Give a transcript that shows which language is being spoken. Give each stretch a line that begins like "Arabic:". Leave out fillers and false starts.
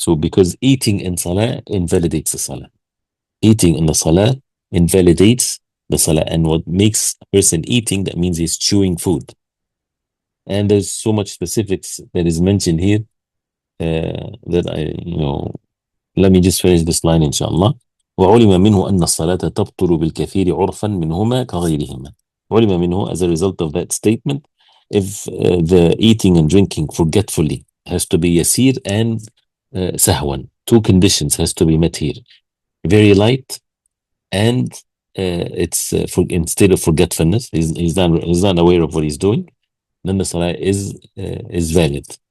English: So because eating in salah invalidates the salah. Eating in the salah invalidates the salah. And what makes a person eating, that means he's chewing food. And there's so much specifics that is mentioned here that let me just finish this line inshallah.
Arabic: وعلم منه أن الصلاة تبطل بالكثير عرفا منهما كغيرهما. علم منه,
English: as a result of that statement, if the eating and drinking forgetfully has to be yasir and sahwan, two conditions has to be met here. Very light, and it's instead of forgetfulness, he's not aware of what he's doing, then the salah is valid.